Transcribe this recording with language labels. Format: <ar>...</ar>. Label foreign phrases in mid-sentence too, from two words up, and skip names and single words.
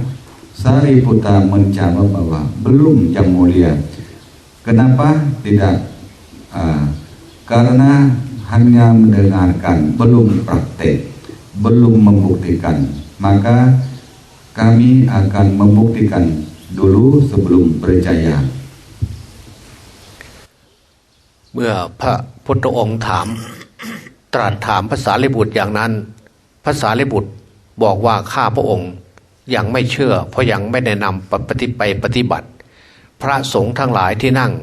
<id>Sariputta menjawab bahwa belum, Yang Mulia. Kenapa tidak? Karena hanya mendengarkan, belum praktek, belum membuktikan. Maka kami akan membuktikan dulu sebelum percaya.</id> <th>เมื่อพระพุทธองค์ตรัสถามภาษาลิบุตรอย่างนั้นภาษาลิบุตรบอกว่าข้าพระองค์ยังไม่เชื่อเพราะยังไม่ได้นำไปปฏิบัติพระสงฆ์ทั้งหลายที่นั่ง</th>